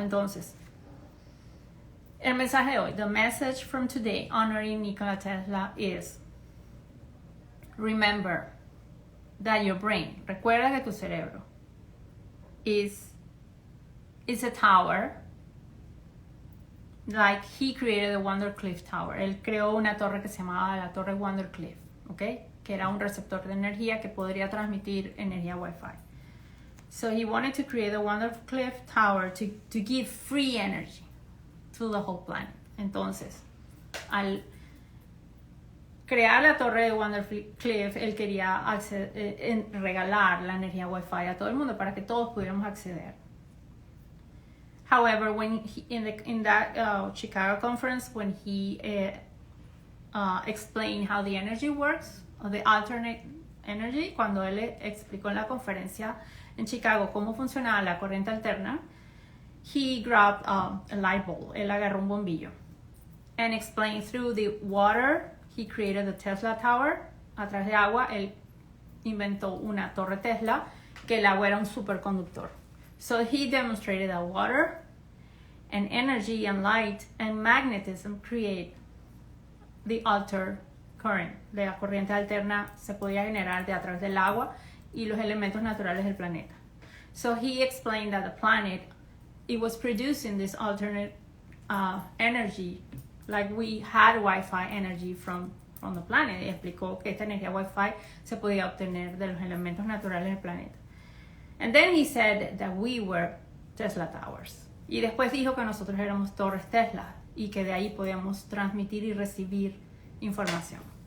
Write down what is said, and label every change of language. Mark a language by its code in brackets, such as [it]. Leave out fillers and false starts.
[es] Entonces, el mensaje de hoy, [en] the message from today, honoring Nikola Tesla, is remember that your brain, [es] recuerda que tu cerebro [en] is a tower, like he created the Wondercliff Tower. [es] Él creó una torre que se llamaba la Torre Wondercliff, ¿ok? Que era un receptor de energía que podría transmitir energía Wi-Fi. [en] So he wanted to create the Wondercliff Tower to give free energy to the whole planet. [es] Entonces, al crear la torre de Wondercliff, él quería regalar la energía Wi-Fi a todo el mundo para que todos pudiéramos acceder. [en] However, when in that Chicago conference, when he explained how the energy works, or the alternate energy, [es] cuando él explicó en la conferencia en Chicago cómo funcionaba la corriente alterna, [en] he grabbed a light bulb, [es] él agarró un bombillo, [en] and explained through the water, he created the Tesla Tower. [es] A través de agua, él inventó una torre Tesla, que el agua era un superconductor. [en] So he demonstrated that water and energy and light and magnetism create the [es] current, de la corriente alterna, se podía generar a través del agua y los elementos naturales del planeta. [en] So he explained that the planet, it was producing this alternate energy, like we had Wi-Fi energy from the planet. [es] Y explicó que esta energía Wi-Fi se podía obtener de los elementos naturales del planeta. [en] And then he said that we were Tesla Towers. [es] Y después dijo que nosotros éramos torres Tesla y que de ahí podíamos transmitir y recibir información.